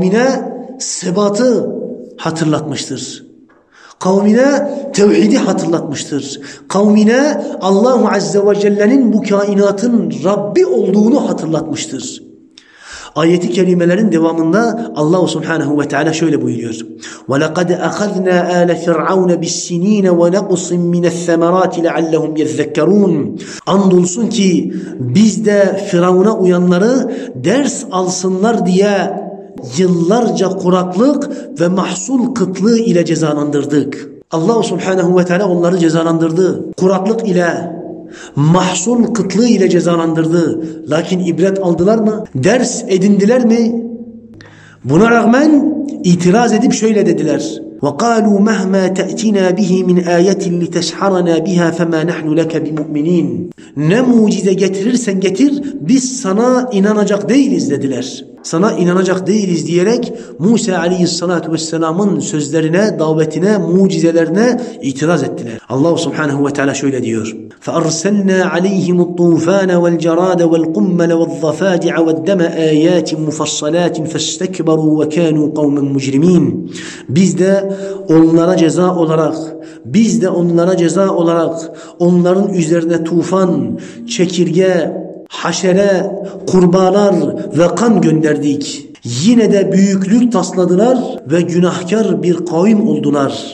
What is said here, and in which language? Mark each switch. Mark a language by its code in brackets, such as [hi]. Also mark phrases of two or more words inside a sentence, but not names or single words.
[tr] Kavmine sebatı, hatırlatmıştır. Kavmine tevhidi hatırlatmıştır. Kavmine Allahu Azze ve Celle'nin bu kainatın Rabbi olduğunu hatırlatmıştır. Ayeti kerimelerin devamında Allah Subhanahu ve Teala şöyle buyuruyor. [ar] وَلَقَدْ أَخَذْنَا آلَ فِرْعَوْنَ بِالسِّن۪ينَ وَنَقُصٍ مِنَ الثَّمَرَاتِ لَعَلَّهُمْ يَذَّكَّرُونَ [tr] Andolsun ki biz de Firavun'a uyanları ders alsınlar diye yıllarca kuraklık ve mahsul kıtlığı ile cezalandırdık. Allah Subhanahu ve Teala onları cezalandırdı. Kuraklık ile, mahsul kıtlığı ile cezalandırdı. Lakin ibret aldılar mı? Ders edindiler mi? Buna rağmen itiraz edip şöyle dediler. [ar] وَقَالُوا مَهْمَا تَأْتِنَا بِهِ مِنْ آيَةٍ لِتَسْحَرَنَا بِهَا فَمَا نَحْنُ لَكَ بِمُؤْمِنِينَ [tr] Ne mucize getirirsen getir, biz sana inanacak değiliz dediler. Sana inanacak değiliz diyerek Musa aleyhissalatu vesselamın sözlerine, davetine, mucizelerine itiraz ettiler. Allah subhanahu ve teala şöyle diyor. [ar] فَأَرْسَلْنَا عَلَيْهِمُ الطُّوفَانَ وَالْجَرَادَ وَالْقُمَّلَ وَالضَّفَادِعَ وَالدَّمَ آيَاتٍ مُفَصَّلَاتٍ فَاسْتَكْبَرُوا وَكَانُوا قَوْمًا مُجْرِمِينَ [tr] Biz de onlara ceza olarak onların üzerine tufan, çekirge, haşere, kurbağalar ve kan gönderdik. Yine de büyüklük tasladılar ve günahkar bir kavim oldular.